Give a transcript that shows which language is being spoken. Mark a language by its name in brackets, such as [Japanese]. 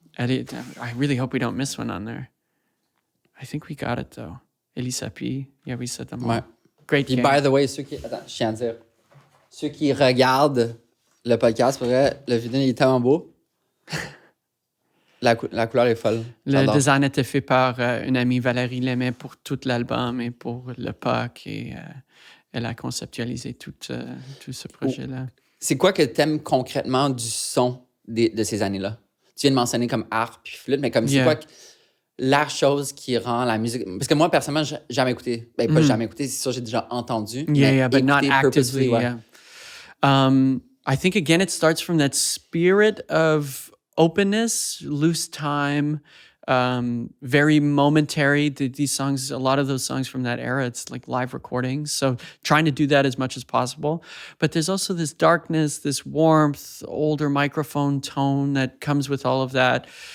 [English] I really hope we don't miss one on there. I think we got it, though. Elisapie. Yeah, we said them all. Ouais. Great. [French] Puis, [English] by the way, [French] ceux qui regardent le podcast, pour vrai, le vidéo il est tellement beau. La couleur est folle. Le design a été fait par une amie, Valérie Lemay, pour tout l'album et pour le POC. Et elle a conceptualisé tout ce projet-là. C'est quoi que t'aimes concrètement du son de ces années-là? Tu viens de mentionner comme harpe puis flûte, mais comme c'est quoi la chose qui rend la musique... Parce que moi, personnellement, j'ai jamais écouté. Ben, pas jamais écouté, c'est sûr, j'ai déjà entendu. [English] Yeah, but not actively, yeah. I think, again, it starts from that spirit of openness, loose time, very momentary. These songs, a lot of those songs from that era, it's like live recordings. So trying to do that as much as possible. But there's also this darkness, this warmth, older microphone tone that comes with all of that.